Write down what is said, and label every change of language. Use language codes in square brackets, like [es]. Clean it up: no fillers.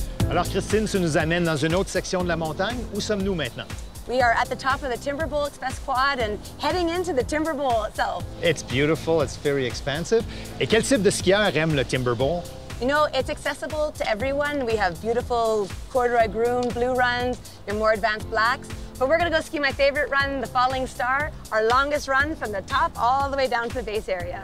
[fr] Alors, Christine, tu nous amènes dans une autre section de la montagne. Où sommes-nous maintenant? [en] We are at the top of the Timber Bowl Express Quad and heading into the Timber Bowl itself. It's beautiful, it's very expansive. [fr] Et quel type de skieur aime le Timber Bowl? [en] You know, it's accessible to everyone. We have beautiful corduroy groom blue runs, your more advanced blacks. But we're gonna go ski my favorite run, the Falling Star, our longest run from the top all the way down to the base area.